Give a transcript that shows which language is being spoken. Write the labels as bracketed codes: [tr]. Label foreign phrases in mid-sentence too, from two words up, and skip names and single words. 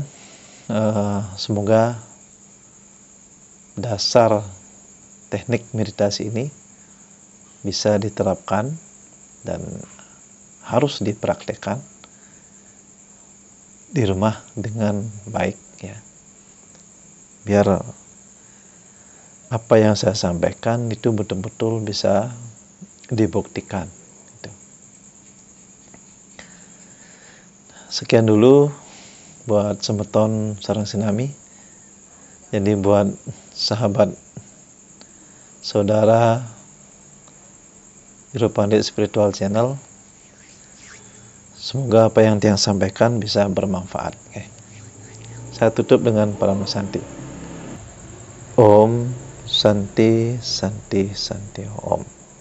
[id] Semoga dasar teknik meditasi ini bisa diterapkan dan harus dipraktekkan di rumah dengan baik, ya. Biar apa yang saya sampaikan itu betul-betul bisa dibuktikan. Gitu. Sekian dulu buat [ban] semeton sareng sinami. [id] Jadi buat sahabat saudara Guru Pandit Spiritual Channel, semoga apa yang Tiang sampaikan bisa bermanfaat. Saya tutup dengan Parama Santi. [sa] Om Santi Santi Santi Om.